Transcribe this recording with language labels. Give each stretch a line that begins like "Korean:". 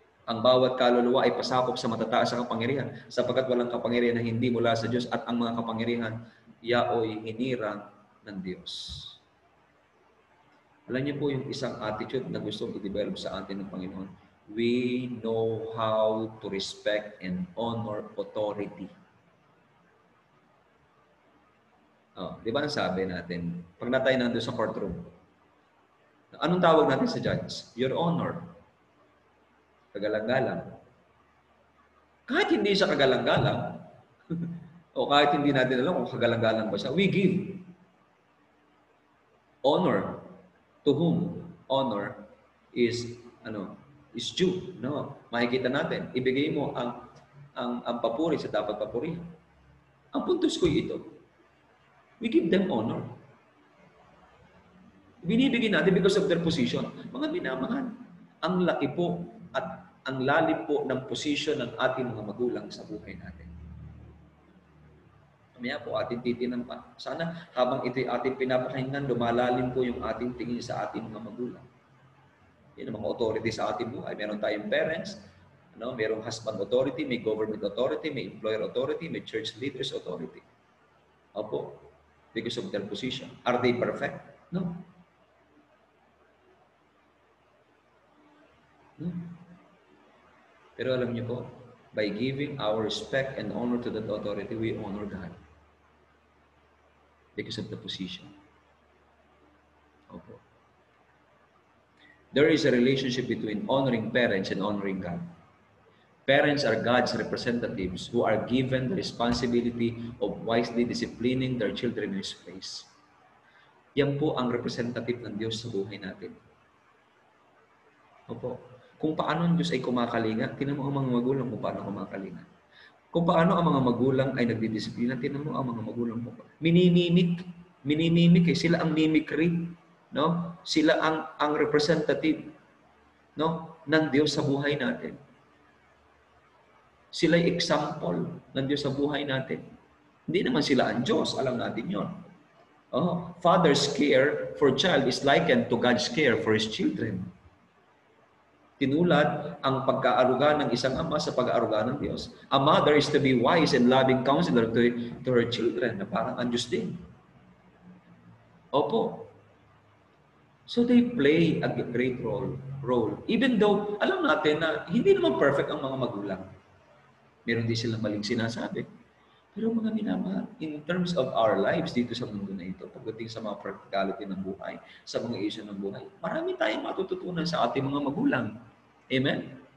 Filipino: Ang bawat kaluluwa ay pasakop sa matataas na kapangyarihan, sapagkat walang kapangyarihan na hindi mula sa Diyos at ang mga kapangyarihan yaoy hinirang ng Diyos. Alam niyo po yung isang attitude na gusto i-develop sa atin ng Panginoon.
English: We know how to respect and honor authority.
Filipino: Di ba ang sabi natin, pag natay nandun sa courtroom, anong tawag natin sa judge? Your Honor. Kagalang-galang. Kahit hindi siya kagalang-galang, o kahit hindi natin alam kung kagalang-galang ba siya,
English: we give honor to whom honor is due.
Filipino: No? Makikita natin, ibigay mo ang papuri sa dapat papurihan. Ang puntos ko ito,
English: we give them honor.
Filipino: Binibigyan natin
English: because of their position.
Filipino: Mga minamahal, ang laki po at ang lalim po ng posisyon ng ating mga magulang sa buhay natin. Mamaya po ating titinan pa. Sana habang ito'y ating pinapakinggan, lumalalim po yung ating tingin sa ating mga magulang. Yan ang mga authority sa ating buhay. Meron tayong parents, merong husband authority, may government authority, may employer authority, may church leaders authority.
English: Opo, because of their position. Are they perfect? No.
Filipino: Pero alam niyo po,
English: by giving our respect and honor to that authority, we honor God. Because of the position. Opo. There is a relationship between honoring parents and honoring God. Parents are God's representatives who are given the responsibility of wisely disciplining their children in His ways.
Filipino: Yan po ang representative ng Diyos sa buhay natin. Opo. Kung paano ang Diyos ay kumakalinga, tinan mo ang mga magulang kung paano kumakalinga. Kung paano ang mga magulang ay nagdidisiplina, tinan mo ang mga magulang mo. Minimimik sila ang mimicry, no? Sila ang representative, no, ng Diyos sa buhay natin. Sila ay example ng Diyos sa buhay natin. Hindi naman sila ang Diyos, alam natin 'yon.
English: Father's care for child is likened to God's care for His children.
Filipino: Tinulad ang pagkaaruga ng isang ama sa pag-aaruga ng Diyos.
English: A mother is to be wise and loving counselor to her children,
Filipino: na parang ang Diyos din. Opo.
English: So they play a great role. Even though,
Filipino: alam natin na hindi naman perfect ang mga magulang. Meron din silang maling sinasabi. Pero mga minamahal,
English: in terms of our lives
Filipino: dito sa mundo na ito, pagdating sa mga practicality ng buhay, sa mga issue ng buhay, marami tayong matututunan sa ating mga magulang. Amen?